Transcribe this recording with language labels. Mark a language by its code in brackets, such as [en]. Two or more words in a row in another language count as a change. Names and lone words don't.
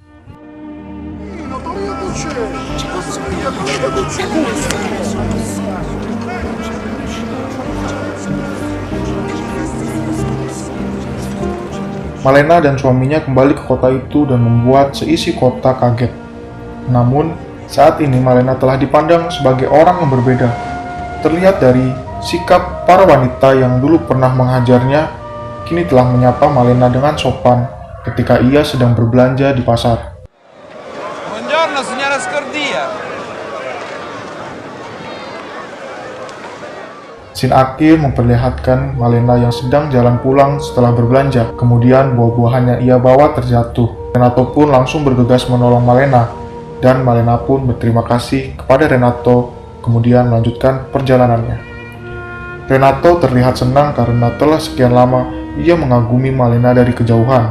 [id] Malena dan suaminya kembali ke kota itu dan membuat seisi kota kaget. Namun, saat ini Malena telah dipandang sebagai orang yang berbeda. Terlihat dari sikap para wanita yang dulu pernah menghajarnya, kini telah menyapa Malena dengan sopan ketika ia sedang berbelanja di pasar. [it] Buongiorno, signora Scordia. [id] Scene akhir memperlihatkan Malena yang sedang jalan pulang setelah berbelanja. Kemudian buah-buahan yang ia bawa terjatuh. Renato pun langsung bergegas menolong Malena. Dan Malena pun berterima kasih kepada Renato, kemudian melanjutkan perjalanannya. Renato terlihat senang karena telah sekian lama ia mengagumi Malena dari kejauhan.